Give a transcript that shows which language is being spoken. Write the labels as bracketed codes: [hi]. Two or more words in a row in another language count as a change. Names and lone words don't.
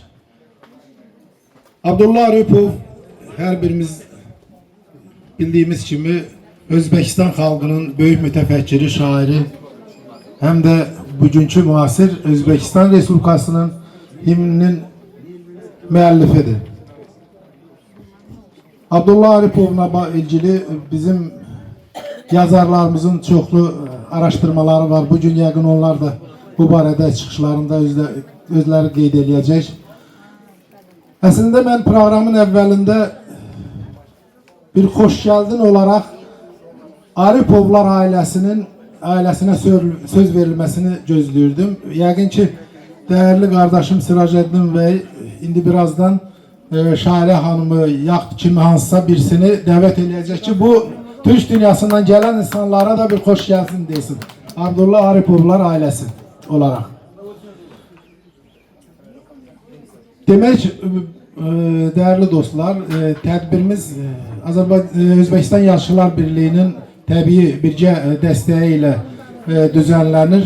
[tr] Abdullah Aripov her birimiz bildiğimiz gibi Özbekistan halkının büyük mütefekkiri, şairi hem de bugünkü muasir Özbekistan Respublikası'nın himninin müellifidir. Abdullah Aripov'la ilgili bizim yazarlarımızın çoklu araştırmaları var. [az] Bugün yakın onlar da bu barədə çıxışlarında özləri qeyd edəcək. [tr] Aslında ben programın evvelinde bir hoş geldin olarak Aripovlar ailesine söz verilmesini gözlüyordum. [az] Yəqin ki [tr] değerli kardeşim [az] Siraceddin Bey indi birazdan Şahilə Hanım'ı kimi hansısa birisini dəvət edəcək ki [tr] bu Türk dünyasından gelen insanlara da bir hoş gelsin desin. Abdullah Aripovlar ailesi olarak. Demek değerli dostlar, tedbirimiz Özbekistan Yaşlılar Birliği'nin tabii birce desteğiyle düzenlenir.